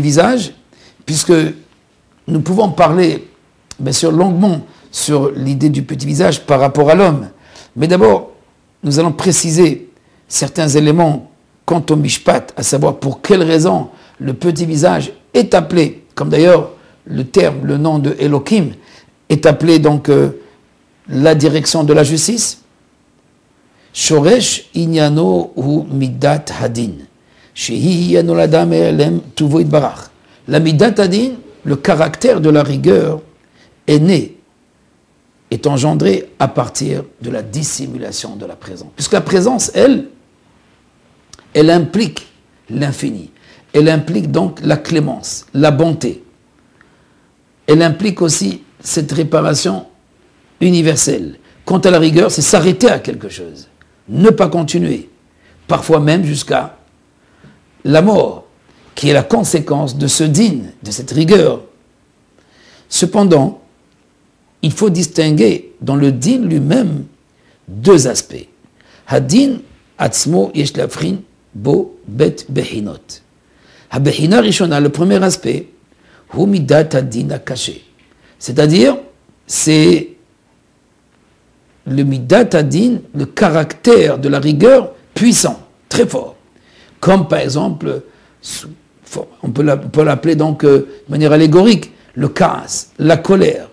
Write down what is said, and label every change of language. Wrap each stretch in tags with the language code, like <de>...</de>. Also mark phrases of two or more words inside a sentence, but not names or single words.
<fr>visage, puisque nous pouvons parler bien sûr longuement sur l'idée du petit visage par rapport à l'homme, mais d'abord nous allons préciser certains éléments quant au Mishpat, à savoir pour quelles raisons le petit visage est appelé, comme d'ailleurs le nom de Elohim est appelé donc la direction de la justice.</fr> <he>שורש עניינו הוא מידת הדין, שהיא נולדה מהעלם טובו יתברך.</he> <fr>La</fr> <he>מידת הדין,</he> <fr>le caractère de la rigueur, est né, est engendré à partir de la dissimulation de la présence. Puisque la présence, elle implique l'infini. Elle implique donc la clémence, la bonté. Elle implique aussi cette réparation universelle, Quant à la rigueur, c'est s'arrêter à quelque chose, ne pas continuer, parfois même jusqu'à la mort, qui est la conséquence de ce din, de cette rigueur. Cependant, il faut distinguer dans le din lui-même deux aspects.</fr> <he>הדין עצמו יש להבחין בו ב' בחינות. הבחינה ראשונה,</he> <fr>le premier aspect,</fr> <he>הוא מידת הדין הקשה.</he> <fr>C'est-à-dire, c'est le</fr> <he>מידת הדין,</he> <fr>le caractère de la rigueur puissant, très fort. Comme par exemple, on peut l'appeler donc de manière allégorique, le kaas, la colère.</fr>